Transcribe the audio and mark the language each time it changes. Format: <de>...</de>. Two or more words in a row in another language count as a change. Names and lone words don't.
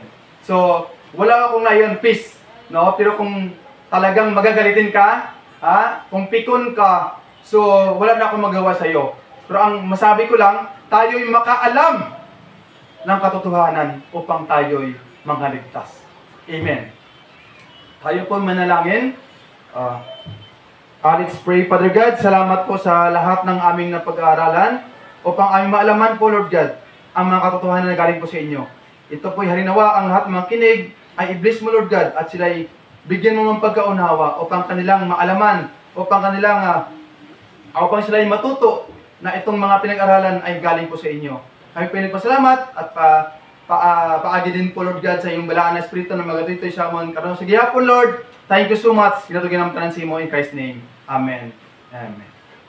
<tl>So, wala akong ngayon peace, no? Pero kung talagang magagalitin ka, kung pikon ka, so wala na akong magawa sa iyo. Pero ang masabi ko lang, tayo'y makaalam ng katotohanan upang tayo'y manghaligtas. Amen. Tayo po manalangin.</tl> <en>Let's pray. Father God,</en> <tl>salamat po sa lahat ng aming napag-aaralan upang aming maalaman po, Lord God, ang mga katotohanan na galing po sa inyo. Ito po'y halinawa ang lahat ng mga kinig ay i-bless mo, Lord God, at sila'y bigyan mo ng pagkaunawa upang kanilang maalaman, upang sila'y matuto na itong mga pinag-aralan ay galing po sa inyo.</tl> <hil>Kami pinagpasalamat at paagi din po, Lord God, sa iyong balaan na Espiritu na magatitoy sa amon karon sa gihapon, Lord.</hil> <en>Thank you so much.</en> <hil>Ginatugin ang tanan sa imo</hil> <en>in Christ's name.</en> <hil>Amen. Amen.</hil>